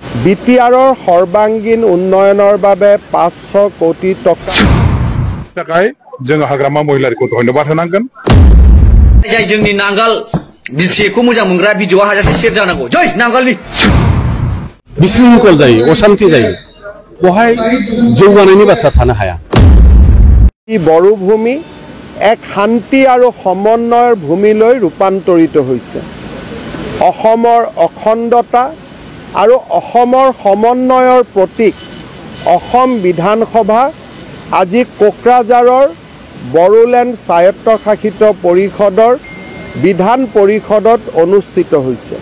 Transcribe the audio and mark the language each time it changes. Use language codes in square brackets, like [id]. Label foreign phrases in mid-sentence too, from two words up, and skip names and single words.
[as] বিটিআৰৰ সৰ্বাংগীন উন্নয়নৰ বাবে 500 কোটি টকা [brx] थाखाय जों हाग्रामा महिलारिखौ धन्यबाद होनांगोन। जाय जोंनि नांगाल बिटिएखौ मोजां मोनग्रा भिडिअआ हाजासे शेयार जानांगौ। जय नांगालनि बिशृंखल जायो अशांति जायो बहाय जौगानायनि बाथ्रा थानो हाया। [as] বড়োভূমি এক শান্তি আৰু সমন্বয়ৰ ভূমিলৈ ৰূপান্তৰিত হৈছে। অসমৰ অখণ্ডতা আৰু অসমৰ সমন্বয়ৰ প্ৰতীক অসম বিধানসভা আজি কোকৰাঝাৰৰ বড়োলেণ্ড স্বায়ত্তশাসিত পৰিষদৰ বিধান পৰিষদত অনুষ্ঠিত হৈছে।